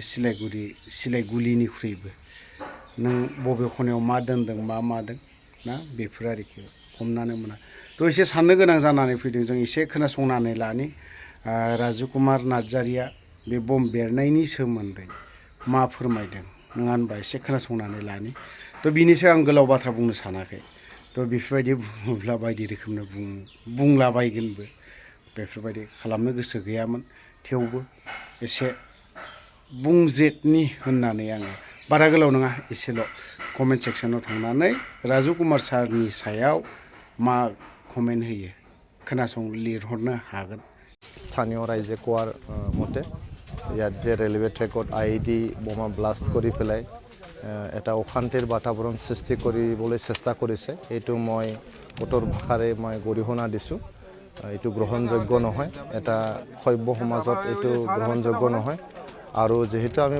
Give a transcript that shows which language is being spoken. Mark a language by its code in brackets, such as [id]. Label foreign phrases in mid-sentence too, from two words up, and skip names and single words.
[brx] सिलाइगुलिनिख्रुइबो नों बबे खनायाव मा दोनदों मा मादों ना बेफोर आरोखि हमनानो मोना थ' एसे साननो गोनां जानानै फैदों जों एसे खोनासंनानै लानि राजु कुमार नार्जारिया बे बम बेरनायनि सोमोन्दै मा फोरमायदों नङा होनबा एसे खोनासंनानै लानि थ' बिनि सायाव आं गोलाव बाथ्रा बुंनो सानाखै थ' बेफोरबायदि बुङोब्ला बायदि रोखोमनो बुंलाबायगोनबो बेफोरबायदि खालामनो गोसो गैयामोन थेवबो एसे बुंजेतनि होननानै आङो बारा गोलाव नङा एसेल' [en] comment section [brx] थांनानै राजु कुमार सारनि सायाव मा कमेन्ट होयो खोनासं लिरहरनो हागोन [as] স্থানীয় ৰাইজে কোৱাৰ মতে ইয়াত যে [en] railway track [as] IED বোমা ব্লাষ্ট কৰি পেলাই এটা অশান্তিৰ বাতাবৰণ সৃষ্টি কৰিবলৈ চেষ্টা কৰিছে এইটো মই কঠোৰ ভাষাৰে মই গৰিহণা দিছোঁ এইটো গ্ৰহণযোগ্য নহয় এটা সভ্য সমাজত এইটো গ্ৰহণযোগ্য নহয় আৰু যেহেতু আমি